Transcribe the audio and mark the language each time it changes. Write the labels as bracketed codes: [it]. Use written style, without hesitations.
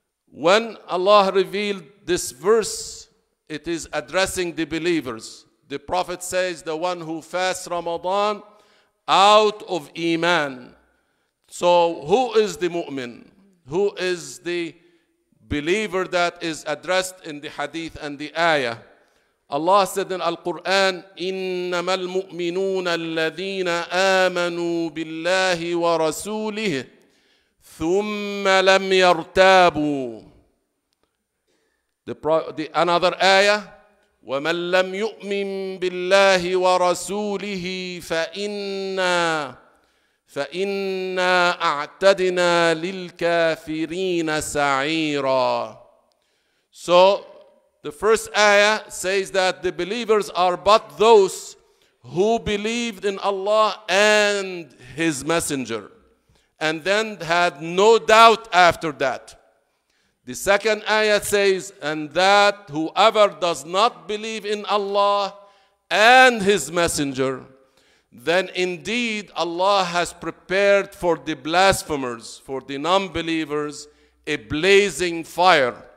[en] When Allah revealed this verse, it is addressing the believers. The Prophet says, the one who fasts Ramadan out of iman. So who is the mu'min? Who is the believer that is addressed in the hadith and the ayah? Allah said in Al-Quran, [ar] إِنَّمَا الْمُؤْمِنُونَ الَّذِينَ آمَنُوا بِاللَّهِ وَرَسُولِهِ ثُمَّ لَمْ يَرْتَابُوا. [en] Another ayah, [ar] وَمَنْ لَمْ يُؤْمِنْ بِاللَّهِ وَرَسُولِهِ فَإِنَّا أَعْتَدْنَا لِلْكَافِرِينَ سَعِيرًا. [en] So the first ayah says that the believers are but those who believed in Allah and His Messenger, and then had no doubt after that. The second ayah says, and that whoever does not believe in Allah and His Messenger, then indeed Allah has prepared for the blasphemers, for the non-believers, a blazing fire.